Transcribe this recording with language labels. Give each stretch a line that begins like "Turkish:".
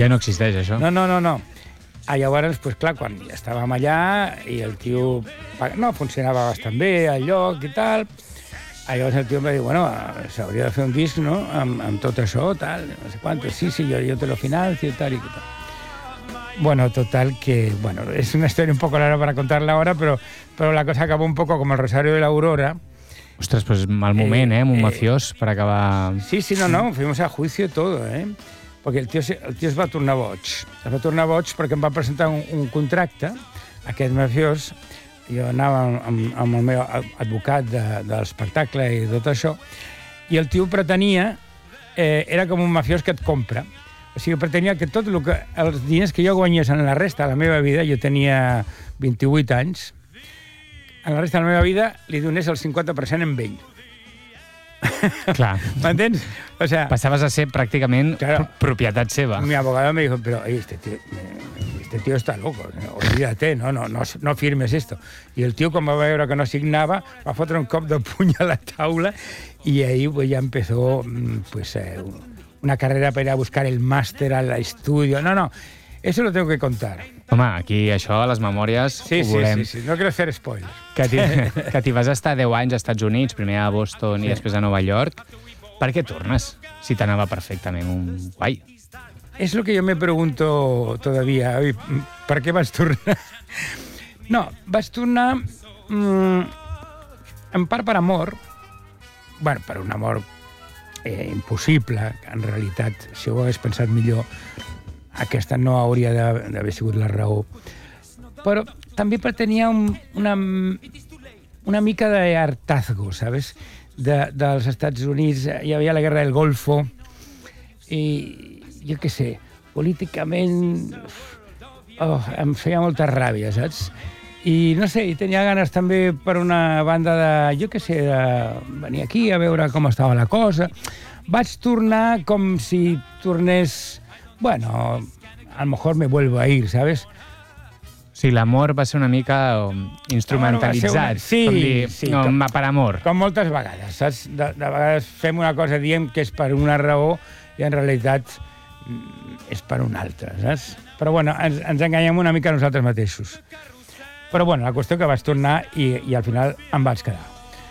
Catalan: Ja no existeix, això. No. Llavors, pues, clar, quan estàvem allà i el tio no funcionava bastant bé el lloc i tal, llavors el tio em va dir, bueno, s'hauria de fer un disc, no?, amb tot això, tal, no sé quant. Sí, sí, jo
Spanish: te lo financio,
Catalan: tal, i tal. Bueno, total, que...
Spanish: Bueno, es una historia un poco larga para contarla ahora, pero la cosa acabó un poco como el Rosario de la Aurora. Ostras, pues mal momento, ¿eh? Muy mafiós para acabar... Sí, sí, no, fuimos a juicio todo, ¿eh? Porque el tío se va a
Catalan: tornar boig. Se va a tornar boig porque em va presentar un contracte, aquest mafiós. Jo anava amb el meu advocat de l'espectacle i tot això, i el tío pretenia... era com un mafiós que et compra. O sigui, pretenia que tot el que... Els diners que jo guanyés en la resta de la meva vida, jo tenia 28 anys, en la resta de la meva vida li donés el 50% en ell. Clar. M'entens?
Spanish: O sea,
Catalan: passaves a ser pràcticament, claro, propietat seva.
Spanish: Mi abogado me dijo, pero este tío está loco, olvídate, no firmes esto.
Catalan: I el tío, com va veure que no signava, va fotre un cop de puny a la taula i
Spanish: ahí pues, ya empezó pues...
Catalan: una carrera per a buscar el màster a l'estudio.
Spanish: No, eso lo tengo que contar.
Catalan: Home, aquí això, a les memòries, sí, ho volem.
Spanish: Sí, sí, sí, no quiero hacer spoilers.
Catalan: Que t'hi vas estar 10 anys als Estats Units, primer a Boston, sí, i després a Nova York. Per què tornes, si t'anava perfectament un guai?
Spanish: Es lo que yo me pregunto todavía.
Catalan: ¿Per què vas tornar? No, vas tornar en part per amor, bueno, per un amor... impossible, en realitat, si ho hagués pensat millor, aquesta no hauria d'haver sigut la raó. Però també pretenia una mica d'hartazgo,
Spanish: ¿sabes?
Catalan: Dels Estats Units, hi havia la guerra del Golfo, i jo què sé, políticament em feia molta ràbia, saps? I no sé, tenia ganes també per una banda de, jo què sé, de venir aquí a veure com estava la cosa. Vaig tornar com si tornés...
Spanish: Bueno, a lo mejor me vuelvo a ir, ¿sabes?
Catalan: Sí, l'amor va ser una mica instrumentalitzat. Sí, sí. Com dir, per amor. Com moltes vegades, saps? De vegades fem una cosa, diem que és per una raó i en realitat és per una altra, saps? Però bueno, ens enganyem una mica nosaltres mateixos. Però bueno, la qüestió que vaig tornar i al final em vaig quedar.